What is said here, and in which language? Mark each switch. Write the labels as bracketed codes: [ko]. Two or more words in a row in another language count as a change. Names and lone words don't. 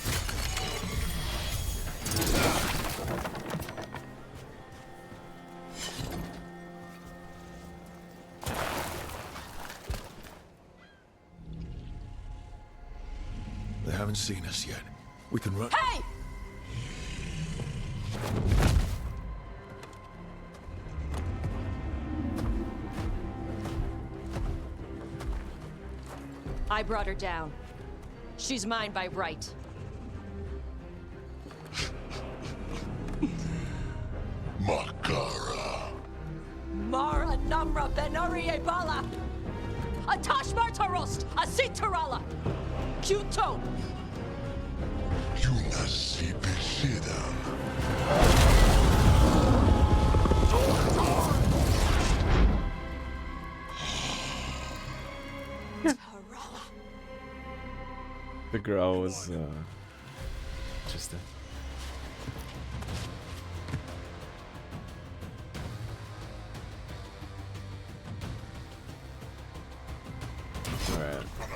[en] They haven't seen us yet. We can run. Hey! I brought her down. She's mine by right. Makara. Mara Namra Benarie Bala! Atash Martarost! Asitarala! Kuto! Yunasi Bishida. The girl was just a... Alright.